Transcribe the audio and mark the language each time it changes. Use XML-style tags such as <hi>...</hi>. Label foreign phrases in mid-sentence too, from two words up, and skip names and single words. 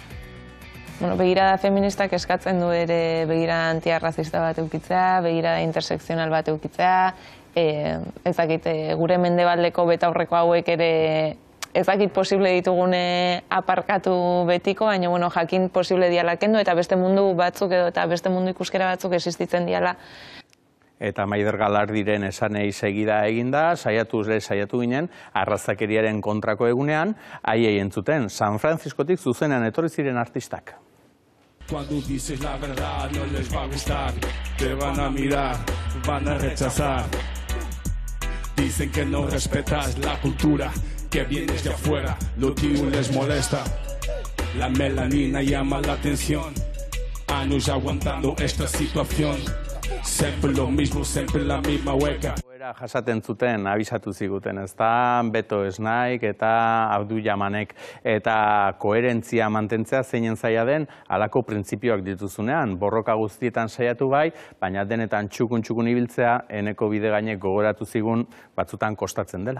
<eu>Begirada feministak eskatzen du ere begirada antiarrazista bat eukitzea, begirada intersekzional bat eukitzea, ezakit gure mendebaldeko betaurreko hauek ere ezakit posible ditugune aparkatu betiko, baina jakin posible diala kendu eta beste mundu batzuk edo eta beste mundu ikuskera batzuk existitzen diala. Eta Maider Galardiren esanei segida eginda, saiatu ginen, arrazakeriaren kontrako egunean, haiei entzuten, San Franciscotik zuzenean etorri ziren artistak.</eu> <es>Cuando dices la verdad no les va a gustar, te van a mirar, van a rechazar. Dicen que no respetas la cultura, que vienes de afuera, lo tuyo les molesta. La melanina llama la atención, años aguantando esta situación. Siempre lo mismo, siempre la misma hueca.</es> <eu>Jasaten zuten, abisatu ziguten, ez da, Beto Esnaik eta Abdu Jamanek, eta koherentzia mantentzea zeinen zaila den, halako printzipioak dituzunean, borroka guztietan saiatu bai, baina denetan txukun ibiltzea, eneko bide gainek gogoratu zigun, batzutan kostatzen dela.</eu>